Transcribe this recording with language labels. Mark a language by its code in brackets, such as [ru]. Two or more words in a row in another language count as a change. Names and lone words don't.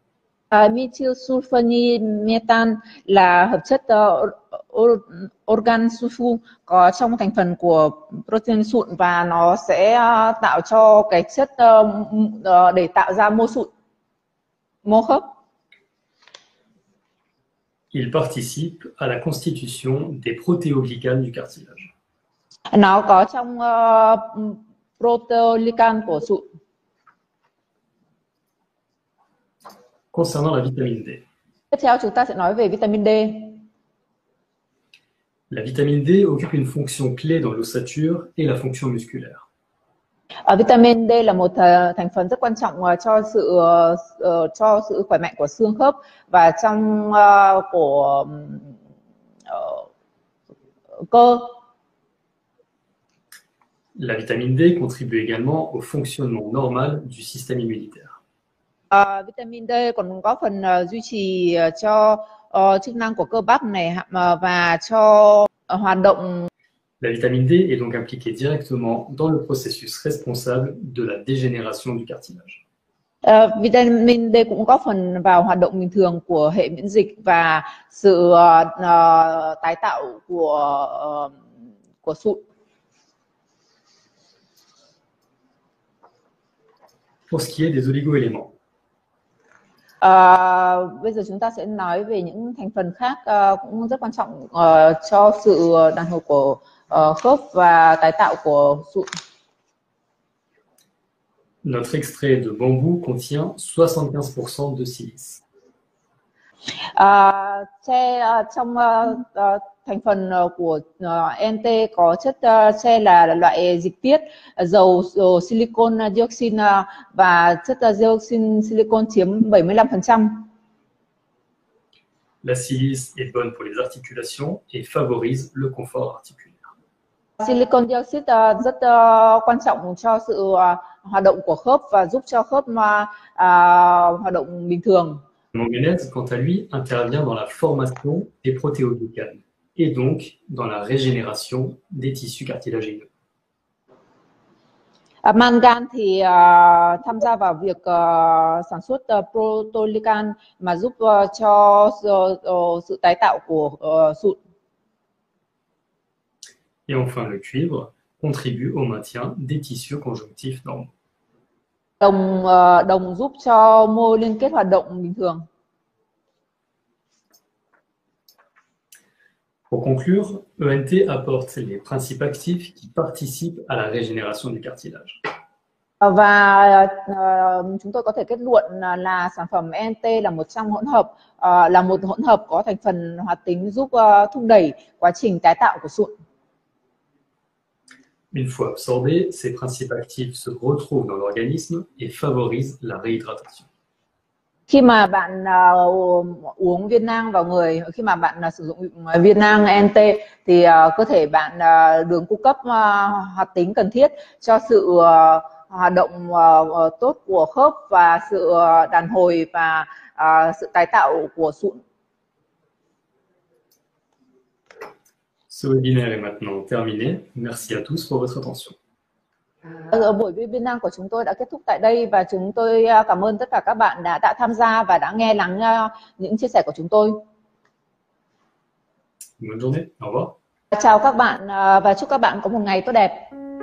[vi] Methylsulfonylméthane là hợp chất organ sulfu có trong thành phần của protein sụn và nó sẽ tạo cho cái chất để tạo ra mô sụn, mô khớp. [fr] Il participe à la constitution des protéoglicanes du cartilage. [vi] Nó có trong proteoglycan của sụn. [fr] Concernant la vitamine D. [vi] Tiếp theo chúng ta sẽ nói về vitamin D. [fr] La vitamine D occupe une fonction clé dans l'ossature et la fonction musculaire. [vi] Vitamin D là một thành phần rất quan trọng cho sự khỏe mạnh của xương khớp và trong của cơ. [fr] La vitamine D contribue également au fonctionnement normal du système immunitaire. [vi] Vitamin D còn có phần duy trì cho chức năng của cơ bắp này và cho hoạt động. [fr] La vitamine D est donc impliquée directement dans le processus responsable de la dégénération du cartilage. [vi] Vitamin D cũng có phần vào hoạt động bình thường của hệ miễn dịch và sự tái tạo của sụn. [fr] Pour ce qui est des oligoéléments. [vi] Bây giờ chúng ta sẽ nói về những thành phần khác cũng rất quan trọng cho sự đàn hồi của khớp và tái tạo của sụn. [fr] Notre extrait de bambou contient 75% de silice. [vi] Trong thành phần của NT có chất tre là loại dịch tiết dầu [en] silicon dioxide [vi] và chất dioxin silicon chiếm 75%. [fr] La silice est bonne pour les articulations et favorise le confort articulaire. [en] Silicon dioxide [vi] rất quan trọng cho sự hoạt động của khớp và giúp cho khớp hoạt động bình thường. [fr] Le manganèse, quant à lui, intervient dans la formation des protéoglycanes et donc dans la régénération des tissus cartilagineux. [vi] Mangan thì tham gia vào việc sản xuất proteoglycan mà giúp cho sự tái tạo của sụn. [fr] Et enfin, le cuivre contribue au maintien des tissus conjonctifs normaux. [vi] Đồng giúp cho mô liên kết hoạt động bình thường. [fr] Pour conclure, ENT apporte les principes actifs qui participent à la régénération du cartilage. [vi] Và chúng tôi có thể kết luận là sản phẩm ENT là một hỗn hợp có thành phần hoạt tính giúp thúc đẩy quá trình tái tạo của sụn. [fr] Une fois absorbés, ces principes actifs se retrouvent dans l'organisme et favorisent la réhydratation. [vi] Khi mà bạn uống viên nang vào người, khi mà bạn sử dụng viên nang ENT thì cơ thể bạn được cung cấp hoạt tính cần thiết cho sự hoạt động tốt của khớp và sự đàn hồi và sự tái tạo của sụn. [fr] Ce webinaire est maintenant terminé. Merci à tous pour votre attention. [vi] Buổi webinar của chúng tôi đã kết thúc tại đây và chúng tôi cảm ơn tất cả các bạn đã tham gia và đã nghe lắng những chia sẻ của chúng tôi. [fr] Bonne journée, au revoir. [vi] Chào các bạn và chúc các bạn có một ngày tốt đẹp.